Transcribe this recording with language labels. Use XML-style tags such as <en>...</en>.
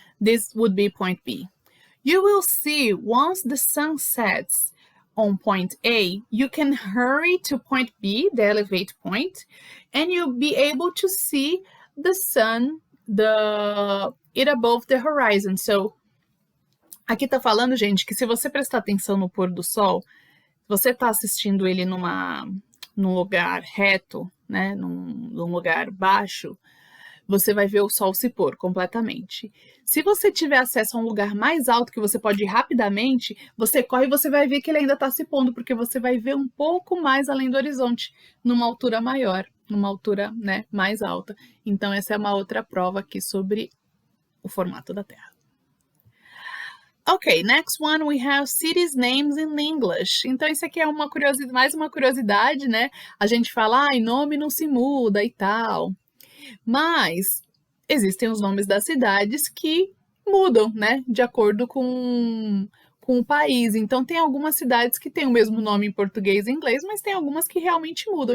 <en>This would be point B. You will see once the sun sets on point A, you can hurry to point B, the elevate point, and you'll be able to see the sun, it above the horizon.</en> <pt>So, aqui tá falando, gente, que se você prestar atenção no pôr do sol, você tá assistindo ele num lugar reto, né, num lugar baixo, você vai ver o sol se pôr completamente. Se você tiver acesso a um lugar mais alto que você pode ir rapidamente, você corre e você vai ver que ele ainda está se pondo, porque você vai ver um pouco mais além do horizonte, numa altura maior, numa altura, né, mais alta. Então, essa é uma outra prova aqui sobre o formato da Terra.</pt> <en>Ok, next one we have cities names in English.</en> <pt>Então, isso aqui é mais uma curiosidade, né? A gente fala, nome não se muda e tal. Mas existem os nomes das cidades que mudam, né, de acordo com o país. Então, tem algumas cidades que têm o mesmo nome em português e inglês, mas tem algumas que realmente mudam.</pt>